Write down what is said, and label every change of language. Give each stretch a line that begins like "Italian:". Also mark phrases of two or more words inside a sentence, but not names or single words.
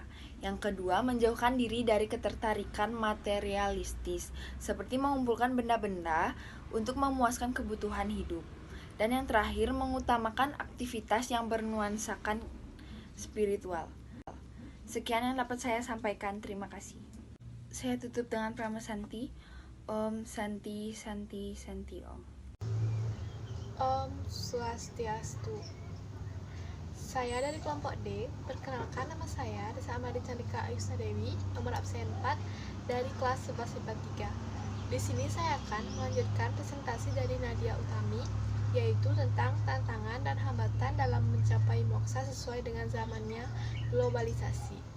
Indonesian: Yang kedua, menjauhkan diri dari ketertarikan materialistis seperti mengumpulkan benda-benda untuk memuaskan kebutuhan hidup. Dan yang terakhir, mengutamakan aktivitas yang bernuansakan spiritual. Sekian yang dapat saya sampaikan, terima kasih. Saya tutup dengan Prama Santi.
Sanskrit: Om Santi Santi Santi Om. Om Swastiastu.
Indonesian: Saya dari kelompok D. Perkenalkan, nama saya Desa Amadi Candika Ayusna Dewi, nomor absen 4 dari kelas 1143. Di sini saya akan melanjutkan presentasi dari Nadia Utami, yaitu tentang tantangan dan hambatan dalam mencapai moksa sesuai dengan zamannya globalisasi.